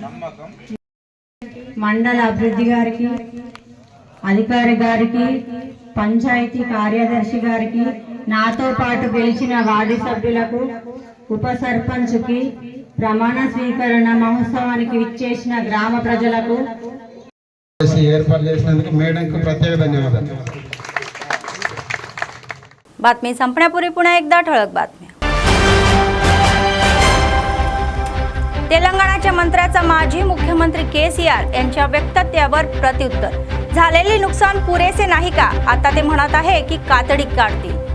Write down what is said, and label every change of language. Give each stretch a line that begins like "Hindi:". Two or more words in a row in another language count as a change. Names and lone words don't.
Telugu: మండల అభివృద్ధి గారికి అధికారి గారికి పంచాయతీ కార్యదర్శి గారికి నాతో పాటు గెలిచిన వార్డు సభ్యులకు ఉప సర్పంచ్కి ప్రమాణ స్వీకరణ మహోత్సవానికి విచ్చేసిన గ్రామ ప్రజలకు ఏర్పాటు చేసినందుకు మేడంకు ప్రత్యేక ధన్యవాదాలు.
Marathi: बातमी संपण्यापूर्वी पुन्हा एकदा ठळक बातम्या. तेलंगणाच्या मंत्र्याचा माजी मुख्यमंत्री केसीआर यांच्या वक्तव्यावर प्रत्युत्तर. झालेले नुकसान पुरेसे नाही का? आता ते म्हणत आहे की कातडी काढतील.